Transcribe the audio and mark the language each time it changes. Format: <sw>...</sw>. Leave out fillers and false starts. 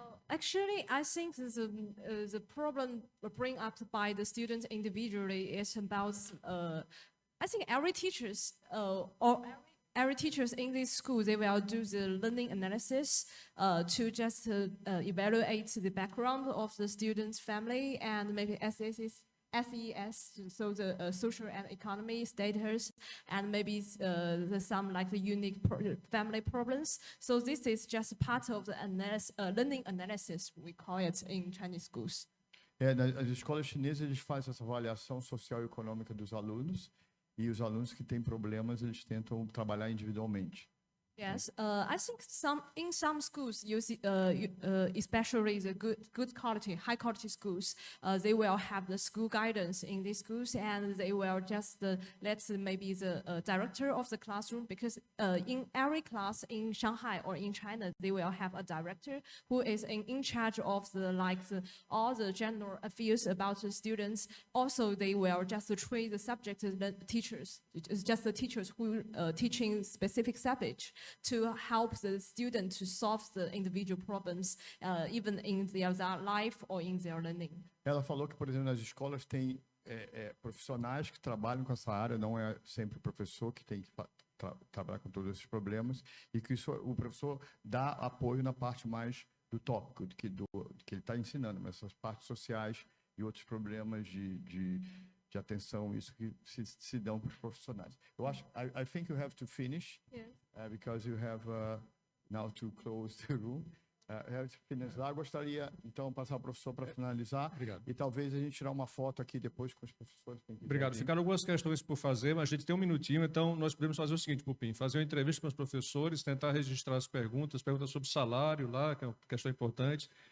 <en>Actually, I think the problem bring up by the students individually is about, I think every teachers every teachers in this school, they will do the learning analysis to just evaluate the background of the student's family and maybe SES, so the social and economy status, and maybe some like the unique family problems. So this is just part of the learning analysis, we call it in Chinese schools.</en> <pt>Nas escolas chinesas, eles fazem essa avaliação social e econômica dos alunos, e os alunos que têm problemas, eles tentam trabalhar individualmente.</pt> <en>Yes, I think in some schools, you see, especially the good quality, high quality schools, they will have the school guidance in these schools, and they will just let maybe the director of the classroom, because in every class in Shanghai or in China, they will have a director who is in charge of all the general affairs about the students. Also, they will just train the subject teachers. It's just the teachers who teaching specific subject to help the student to solve the individual problems, even in their life or in their learning.</en> <pt>Ela falou que, por exemplo, nas escolas tem profissionais que trabalham com essa área, não é sempre o professor que tem que trabalhar com todos esses problemas e que o professor dá apoio na parte mais do tópico, do que ele está ensinando, mas essas partes sociais e outros problemas de atenção, isso que se dão para os profissionais. Eu acho,</pt> <en>I think you have to finish, Yes. Because you have now to close the room. You have to finish lá.</en> <pt>Gostaria, então, passar ao professor para finalizar. Obrigado. E talvez a gente tirar uma foto aqui depois com os professores. quem quiser Obrigado. vir. Ficaram algumas questões por fazer, mas a gente tem um minutinho, então nós podemos fazer o seguinte, Pupim, fazer uma entrevista com os professores, tentar registrar as perguntas sobre salário lá, que é uma questão importante.</pt>